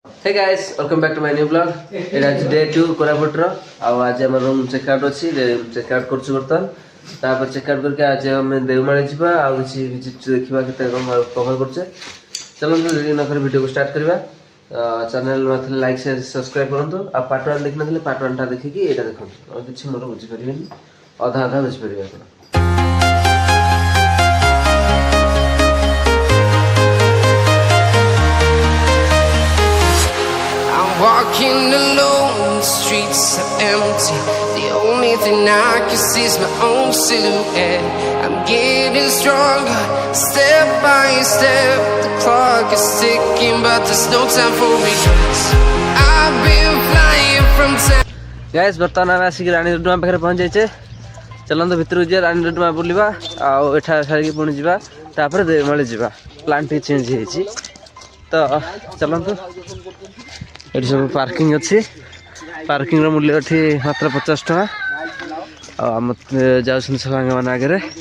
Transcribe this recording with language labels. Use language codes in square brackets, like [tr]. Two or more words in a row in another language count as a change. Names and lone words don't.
[en] Hey guys, welcome back to my new vlog. It is day 2 [or] कोरापुटर ଆଉ ଆଜି ଆମ ରୁମ୍ [en] check out [or] ଅଛି [en] check out [or] କରୁଛୁ ବର୍ତ୍ତମାନ ତାପରେ [en] check out [or] କରିକି ଆଜି ଆମେ ଦେଓମାଳି ଯିବା ଆଉ କିଛି ଦେଖିବା କେତେ କଣ କଭର କରୁଛେ ଚାଲନ୍ତୁ ଦେରି ନ କରି ଭିଡ଼ିଓକୁ ଷ୍ଟାର୍ଟ କରିବା ଚ୍ୟାନେଲ ନଥିଲେ [en] like share subscribe [or] କରନ୍ତୁ ଆଉ ପାର୍ଟ 1 ଦେଖିନଥିଲେ ପାର୍ଟ 1 ଟା ଦେଖିକି ଏଇଟା ଦେଖନ୍ତୁ ଆଉ କିଛି ମୋର ବୁଝିପାରିବେନି ଅଧା ଅଧା ବୁଝିପାରିବେ ଆପଣ [en] Walking alone, the streets are empty. The only thing I can see is my own silhouette. I'm getting stronger, step by step. The clock is ticking, but there's no time for regrets. I've been flying from town. Guys, [or] ବର୍ତ୍ତମାନ ଆମେ ଆସିକି ରାଣୀ ଡୁଡୁମା ପାଖରେ ପହଞ୍ଚି ଯାଇଛେ ଚାଲନ୍ତୁ ଭିତରକୁ ଯିବା ରାଣୀ ଡୁଡୁମା ବୁଲିବା ଆଉ ଏଠା ସାରିକି ପୁଣି ଯିବା ତାପରେ ଦେଓମାଳି ଯିବା ପ୍ଲାନ୍ ଟିକେ ଚେଞ୍ଜ ହେଇଛି ତ ଚାଲନ୍ତୁ ଏଠି ସବୁ ପାର୍କିଂ ଅଛି ପାର୍କିଂର ମୂଲ୍ୟ ଏଠି ମାତ୍ର 50 ଟଙ୍କା ଆଉ ଆମ ଯାଉଛନ୍ତି ସବୁ ସାଙ୍ଗମାନେ ଆଗରେ